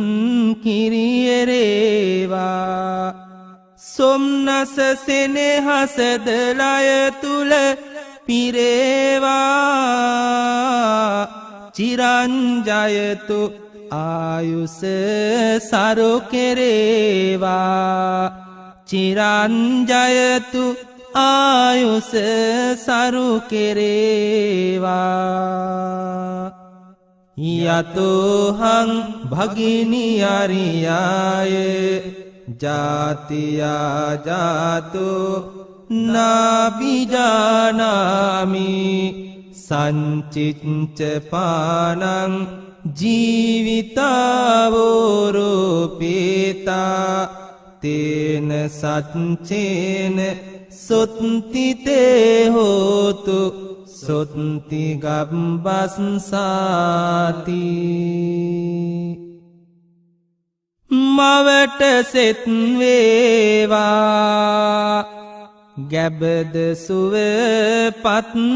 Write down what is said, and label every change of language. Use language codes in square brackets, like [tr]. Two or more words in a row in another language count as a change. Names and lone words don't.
[si] කිරියරේවා සොම්නස සෙනෙහසද ලය තුල පිරේවා චිරංජයතු ආයුස සරු කෙරේවා චිරංජයතු ආයුස සරු කෙරේවා [pi] යතෝහං භගිනි අරියාය ජාතියා ජාතෝ නාබිජානාමි සංචිච්ච පානං ජීවිතාවෝරෝපේතා තේන සච්චේන සොත්තිතේ හෝතු සොත්ති [si] ගබ්බස්සාති මවට සෙත් වේවා ගැබද සුව පත්